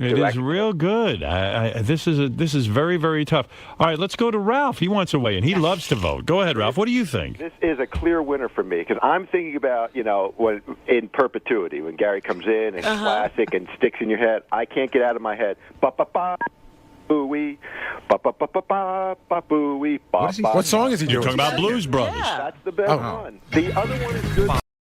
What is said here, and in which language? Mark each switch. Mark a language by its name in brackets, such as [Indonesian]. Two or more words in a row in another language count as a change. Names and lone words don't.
[English] It is real good. This is very, very tough. All right, let's go to Ralph. He wants to weigh in. He loves to vote. Go ahead, Ralph. What do you think? This is a clear winner for me because I'm thinking about, when in perpetuity, when Gary comes in and classic and sticks in your head. I can't get out of my head. Ba-ba-ba. Booey, ba-ba-ba-ba-ba, booey, ba-ba. What song is he doing? You're talking about Blues Brothers. That's the best one. The other one is good.